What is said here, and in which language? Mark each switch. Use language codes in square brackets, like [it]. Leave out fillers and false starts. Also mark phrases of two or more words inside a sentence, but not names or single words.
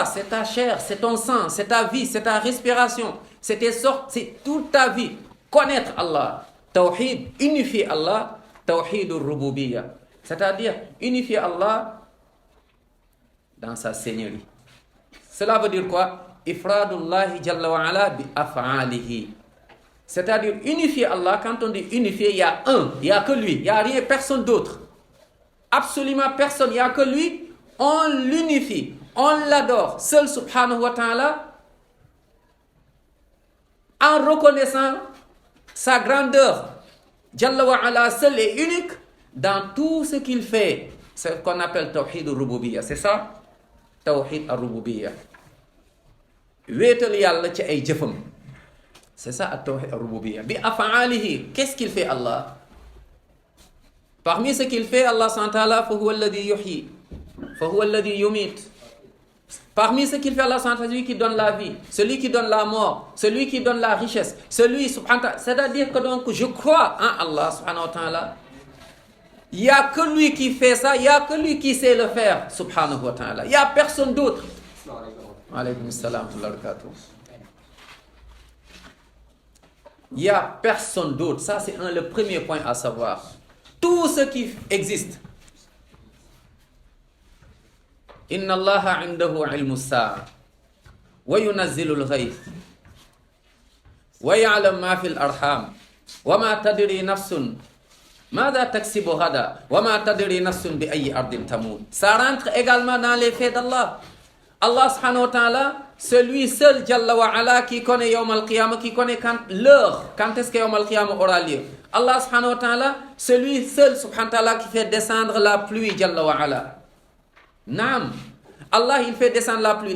[fr] C'est ta chair, c'est ton sang, c'est ta vie, c'est ta respiration. C'est tes sortes, c'est toute ta vie. Connaître Allah. Tawhid, unifier Allah. [ar] توحيد الربوبية. [fr] C'est-à-dire unifier Allah dans sa seigneurie. Cela veut dire quoi? [ar] إفراد الله جل وعلا بأفعاله. [fr] C'est-à-dire unifier Allah. Quand on dit unifier, il y a un, il n'y a que lui, il n'y a rien, personne d'autre. Absolument personne, il n'y a que lui. On l'unifie, on l'adore, seul [ar] سبحانه وتعالى, [fr] en reconnaissant sa grandeur. [ar] جل وعلا, [fr] seul et unique dans tout ce qu'il fait. C'est ce qu'on appelle [ar] توحيد الربوبية, [fr] c'est ça? [ar] توحيد الربوبية. [wo] Wéetal yàlla ci ay jëfam. [fr] C'est ça [ar] التوحيد الربوبية بأفعاله, [fr] qu'est-ce qu'il fait Allah? Parmi ce qu'il fait, [ar] الله سبحانه وتعالى فهو الذي يحيي فهو الذي يميت. [fr] Parmi ce qu'il fait, Allah [ar] سبحانه وتعالى, [fr] celui qui donne la vie, celui qui donne la mort, celui qui donne la richesse, celui [ar] سبحانه وتعالى. [fr] C'est-à-dire que donc je crois en Allah [ar] سبحانه وتعالى. [fr] Il n'y a que lui qui fait ça, il n'y a que lui qui sait le faire, [ar] سبحانه وتعالى. [fr] Il n'y a personne d'autre. [ar] عليكم السلام وبركاته. [fr] Il n'y a personne d'autre. Ça, c'est le premier point à savoir. Tout ce qui existe. [ar] إن الله عنده علم الساعة وينزل الغيث ويعلم ما في الأرحام وما تدري نفس ماذا تكسب غدا وما تدري نفس بأي أرض تموت. [fr] Ça rentre également dans les faits d'Allah. Allah [ar] سبحانه وتعالى, [fr] celui seul [ar] جل وعلا [fr] qui connaît [ar] يوم القيامة, [fr] qui connaît l'heure, quand est-ce que [ar] يوم القيامة [fr] aura lieu. Allah [ar] سبحانه وتعالى, [fr] celui seul [ar] سبحانه وتعالى [fr] qui fait descendre la pluie [ar] جل وعلا. [fr] Naam, Allah il fait descendre la pluie.